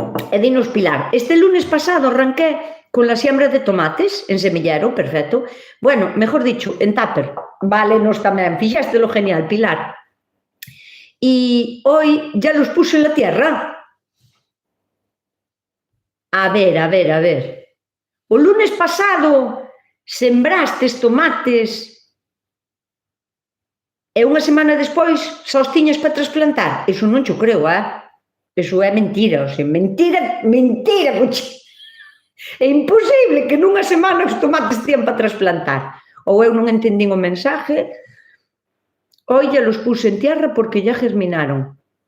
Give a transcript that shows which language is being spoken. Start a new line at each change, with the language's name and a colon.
Galician: E dinos
Spanish: Pilar, este lunes pasado arranqué con la siembra de tomates en semillero, perfecto. Bueno, mejor dicho, en tupper.
Galician: Vale, nos tamén, fixástelo genial, Pilar.
Spanish: Y hoy ya los puse en la tierra. A ver.
Galician: O lunes pasado sembrastes tomates e unha semana despois xa os tiñas para trasplantar. Iso non xo creo, Iso é mentira, o sea, mentira, coche. É imposible que nunha semana os tomates tían para trasplantar. Ou eu non entendín o mensaje.
Spanish: Hoy ya los puse en tierra porque ya germinaron.